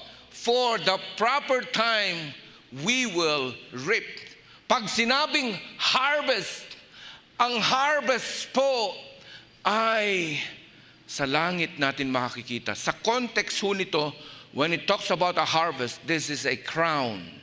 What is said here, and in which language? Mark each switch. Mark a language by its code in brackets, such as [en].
[en] For the proper time, we will reap. [tl] Pag sinabing harvest, ang harvest po ay sa langit natin makikita. Sa context ho nito, [en] when it talks about a harvest, this is a crown.